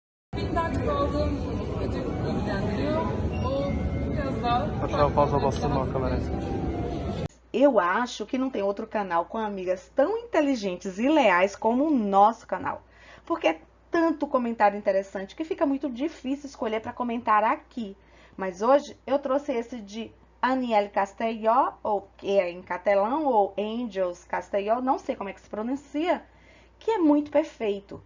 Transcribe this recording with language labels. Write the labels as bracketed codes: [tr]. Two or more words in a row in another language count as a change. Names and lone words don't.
[tr] Benim daha çok aldığım ödül ilgilendiriyor. O biraz daha Aşağı fazla bastırma kamerayı. [pt] Eu acho que não tem outro canal com amigas tão inteligentes e leais como o nosso canal. Porque é tanto comentário interessante que fica muito difícil escolher para comentar aqui. Mas hoje eu trouxe esse de Aniele Castelló, ou que é em catalão, ou Angels Castelló, não sei como é que se pronuncia, que é muito perfeito.